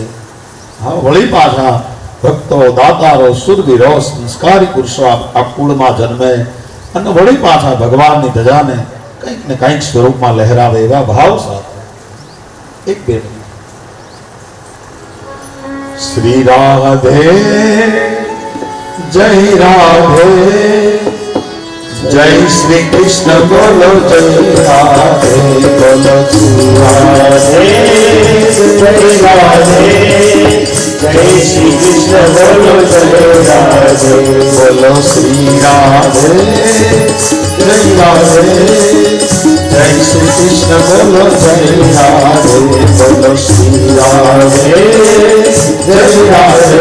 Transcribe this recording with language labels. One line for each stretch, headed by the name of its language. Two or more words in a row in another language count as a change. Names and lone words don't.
Gujarati: હા, વળી પાછા ભક્તો, દાતારો, સુરવીરો, સંસ્કારી પુરુષો આ કુળમાં જન્મે અને વળી પાછા ભગવાનની ધજાને કંઈક ને કંઈક સ્વરૂપમાં લહેરાવે એવા ભાવ સાથે એક બે શ્રી રાધે જય રાધે,
Hindi: जय श्री कृष्ण बोलो जय राधे, बोलो श्री राधे जय राधे, जय श्री कृष्ण बोलो जय राधे, बोलो श्री राधे जय राधे, जय श्री कृष्ण बोलो जय राधे, बोलो श्री राधे जय राधे,